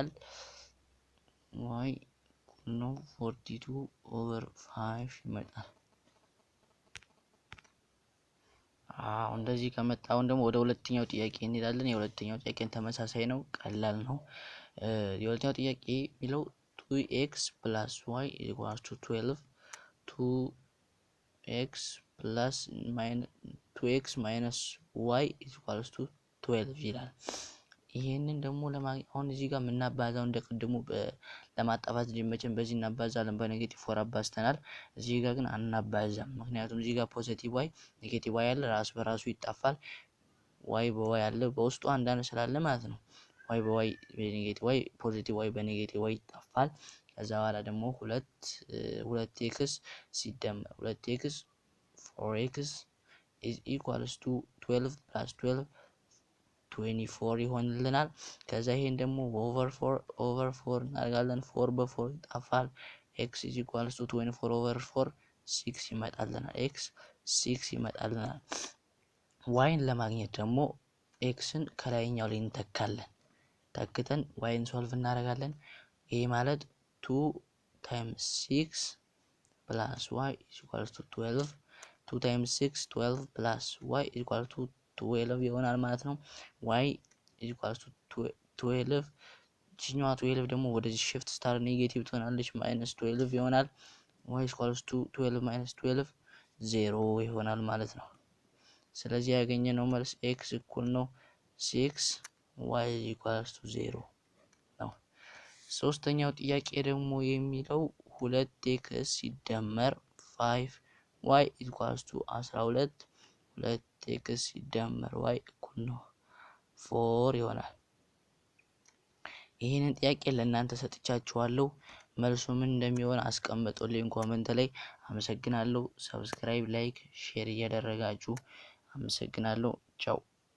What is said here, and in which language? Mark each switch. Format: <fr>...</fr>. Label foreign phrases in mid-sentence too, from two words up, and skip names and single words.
<am>ዋይ ነው 42 ኦቨር 5 ይመጣል። እንደዚህ ከመጣውን ደግሞ ወደ ሁለተኛው ጥያቄ እንሄዳለን። የሁለተኛው ጥያቄን ተመሳሳይ ነው፣ ቀላል ነው። የሁለተኛው ጥያቄ የሚለው</am> <en>2x plus y equals to 12 2x minus y equals to 12</en> <am>ይላል። ይሄንን ደግሞ አሁን እዚህ ጋር የምናባዛው እንደቀድሙ ለማጣፋት ሊመቸን በዚህ እናባዛለን፣ በኔጌቲቭ 4 አባዝተናል። እዚህ ጋር ግን አናባዛም፣ ምክንያቱም እዚህ ጋር ፖዚቲቭ ዋይ ኔጌቲቭ ዋይ አለ፣ ራስ በራሱ ይጣፋል። ዋይ በዋይ አለ በውስጡ አንዳንድ ስላለ ማለት ነው። ዋይ በዋይ በኔጌቲቭ ዋይ ፖዚቲቭ ዋይ በኔጌቲቭ ዋይ ይጣፋል። ከዛ በኋላ ደግሞ 2x ሲደመር 2x</am> <en>4x is equals to 12 plus 12 24</en> <am>ይሆንልናል። ከዛ ይሄን ደግሞ ኦቨር 4 እናደርጋለን። 4 በ4 ይጣፋል።</am> <en>x is equals to 24 over 4 6</en> <am>ይመጣልናል። x 6 ይመጣልናል። ዋይን ለማግኘት ደግሞ ኤክስን ከላይኛው ላይ እንተካለን። ተክተን ዋይን ሶልቭ እናደርጋለን። ይሄ ማለት 2</am> <en>times 6 plus y is equals to 12 2 times 6 12 plus y is equals to 12</en> <am>ይሆናል ማለት ነው።</am> <en>y is equals</en> <am>to 12 ጂኛዋ 12 ደግሞ ወደዚህ shift ስታር ኔጌቲቭ ትሆናለች ማይነስ 12 ይሆናል።</am> <en>y is equals to 12 minus 12 0</en> <am>ይሆናል ማለት ነው። ስለዚህ ያገኘነው መልስ x እኩል ነው 6</am> <en>y is equals to 0</en> <am>ነው። ሶስተኛው ጥያቄ ደግሞ የሚለው 2x ሲደመር</am> <en>5 y is equals to 12</en> <am>2x ሲደመር y እኩል ነው 4 ይሆናል። ይሄንን ጥያቄ ለእናንተ ሰጥቻችኋለሁ። መልሱ ምን እንደሚሆን አስቀምጡልኝ ኮሜንት ላይ። አመሰግናለሁ። ሰብስክራይብ፣ ላይክ፣ ሼር እያደረጋችሁ አመሰግናለሁ። ቻው።</am>